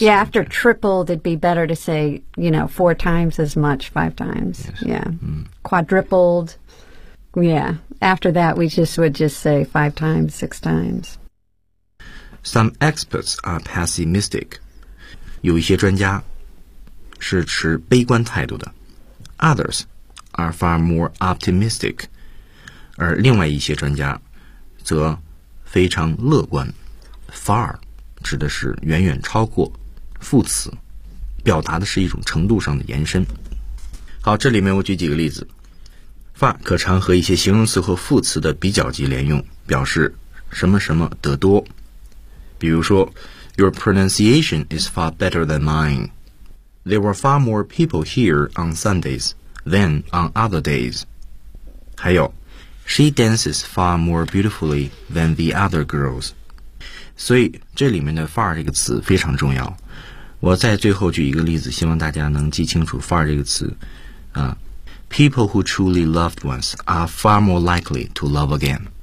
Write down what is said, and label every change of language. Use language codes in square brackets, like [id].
[en] Yeah, after tripled, it'd be better to say, you know, four times as much, five times. Yes. Yeah. Mm. Quadrupled. Yeah. After that, we just would just say five times, six times. Some experts are pessimistic. [zh] 有一些专家是持悲观态度的。 [en] Others are far more optimistic. [zh] 而另外一些专家则非常乐观。 Far 指的是远远超过，副词，表达的是一种程度上的延伸。好，这里面我举几个例子。Far 可常和一些形容词和副词的比较级连用，表示什么什么得多。比如说 [en] ，Your pronunciation is far better than mine. There were far more people here on Sundays than on other days. [zh] 还有。 [en] She dances far more beautifully than the other girls. [zh] 所以这里面的 far 这个词非常重要。我再最后举一个例子，希望大家能记清楚 far 这个词。 [en] People who truly loved once are far more likely to love again.